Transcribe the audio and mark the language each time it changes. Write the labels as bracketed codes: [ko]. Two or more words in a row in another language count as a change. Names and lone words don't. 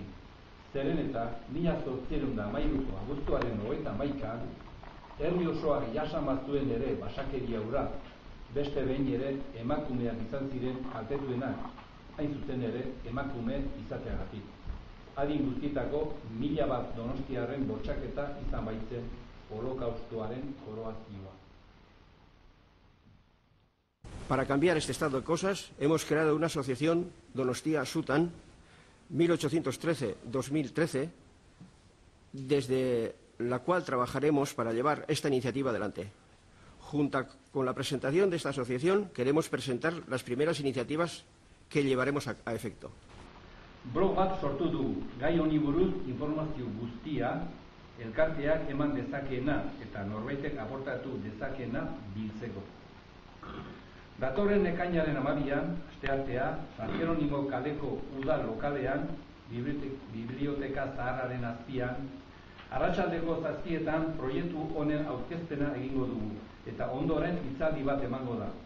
[eu] Zeren eta 1813ko abuztuaren 21an herri osoak jasan bazuen ere basakeria hura, beste behin ere emakumeak izan ziren kaltetuenak, hain zuzen ere emakume izateagatik. Adin guztietako 1000 donostiarren bortxaketa izan baitzen holokaustoaren koroazioa. [es] Para cambiar este estado de cosas, hemos creado una asociación, Donostia Sutan, 1813-2013, desde la cual trabajaremos para llevar esta iniciativa adelante. Junto con la presentación de esta asociación, queremos presentar las primeras iniciativas que llevaremos a efecto. [eu] Blog bat sortu dugu, gai honi buruz informazio guztia elkarteak eman dezakeena eta norbaitek aportatu dezakeena biltzeko. Datorren ekainaren 12an, asteartea, San Jeronimo kaleko udal lokalean, biblioteka zaharraren azpian, arratsaldeko 7etan proiektu honen aurkezpena egingo dugu, eta ondoren hitzaldi bat emango da.